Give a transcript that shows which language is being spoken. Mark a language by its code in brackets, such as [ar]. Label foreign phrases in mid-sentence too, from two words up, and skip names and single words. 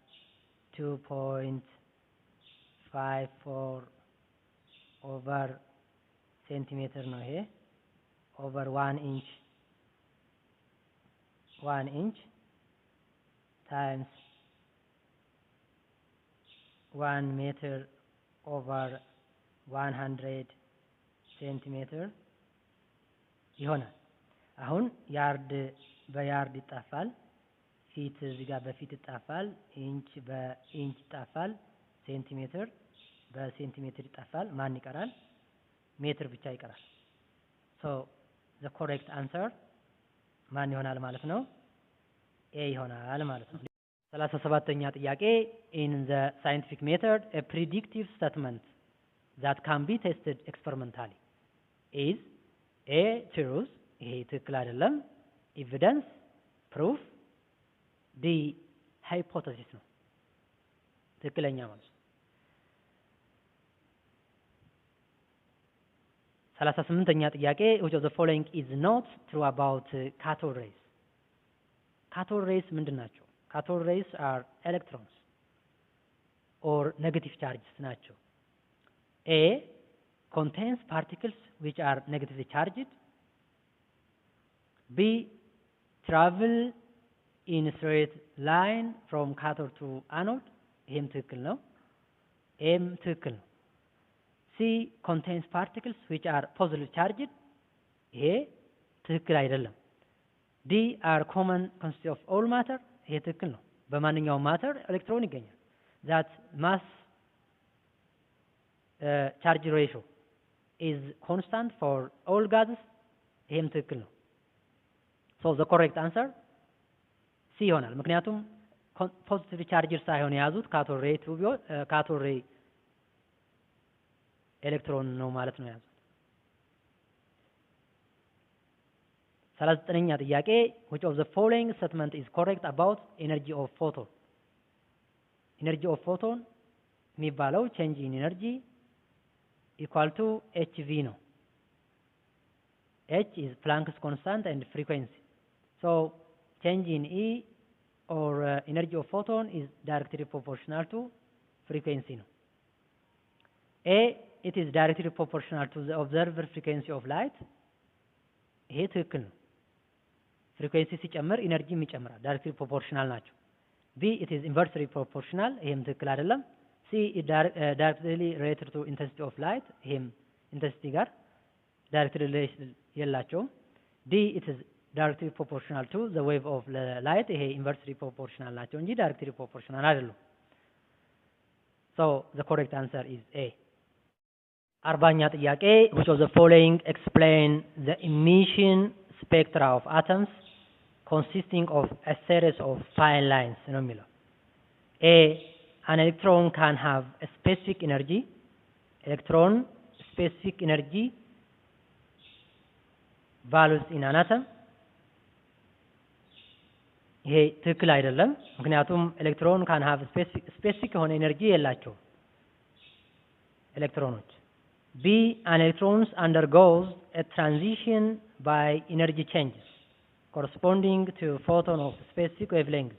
[en] 2.54 over centimeter no here over 1 inch times 1 meter over 100 centimeter [am] ይሆናል። አሁን ያርድ በያርድ ይጣፋል፣ ፊት እዚህ ጋር በፊት ይጣፋል፣ ኢንች በኢንች ይጣፋል፣ ሴንቲሜትር በሴንቲሜትር ይጣፋል። ማን ይቀራል? ሜትር ብቻ ይቀራል። [en] so the correct answer [am] ማን ይሆናል ማለት ነው? ኤ ይሆናል ማለት ነው። 37ኛ ጥያቄ [en] in the scientific method a predictive statement that can be tested experimentally is A truth [am] ይሄ ትክክል አይደለም፣ [en] evidence proof D hypothesis [am] ነው ትክክለኛ ማለት ነው። 38ኛ ጥያቄ [en] which of the following is not true about cathode rays? cathode rays [am] ምንድን ናቸው? [en] cathode rays are electrons or negative charges [am] ናቸው. [en] A contains particles which are negatively charged. B travel in a straight line from cathode to anode. [am] ይሄም ትክክል ነው። ኤም ትክክል ነው። [en] C contains particles which are positively charged. [am] ይሄ ትክክል አይደለም። [en] D are common constituent of all matter. [am] ይሄ ትክክል ነው። በማንኛውም ማተር ኤሌክትሮን ይገኛል። [en] that mass charge ratio is constant for all gases. [am] ይሄም ትክክል ነው። [en] so the correct answer [am] C ይሆናል። ምክንያቱም ፖዚቲቭ ቻርጅ ሳይሆን የያዙት [en] cathode ray [am] ቱቢዮ [en] cathode ray electron [am] ነው ማለት ነው የያዙት። 39ኛ ጥያቄ [en] which of the following statement is correct about energy of photon? energy of photon [am] የሚባለው [en] change in energy equal to hv [am] ነው። [en] h is Planck's constant and frequency. so change in E or energy of photon is directly proportional to frequency [am] ነው። [en] A it is directly proportional to the observed frequency of light. [am] ይሄ ትክክል ነው። frequency ሲጨምር ኢነርጂም ይጨምራል። [en] directly proportional [am] ናቸው። [en] B it is inversely proportional. [am] ይሄም ትክክል አይደለም። [en] C it directly related to intensity of light. [am] ይሄም [en] intensity ጋር directly relation [am] የላቸውም። [en] D it is directly proportional to the wave of light. [am] ይሄ [en] inversely proportional [am] ናቸው እንጂ [en] directly proportional [am] አይደሉም። [en] so the correct answer is A. [am] 40ኛ ጥያቄ [en] which of the following explain the emission spectra of atoms consisting of a series of fine lines [am] ነው የሚለው። [en] A an electron can have a specific energy. electron specific energy values in an atom. [am] ይሄ ትክክል አይደለም። ምክንያቱም [en] electron can have specific [am] የሆነ ኤነርጂ የላቸው ኤሌክትሮኖች። [en] B an electrons undergoes a transition by energy changes corresponding to photon of specific wavelength.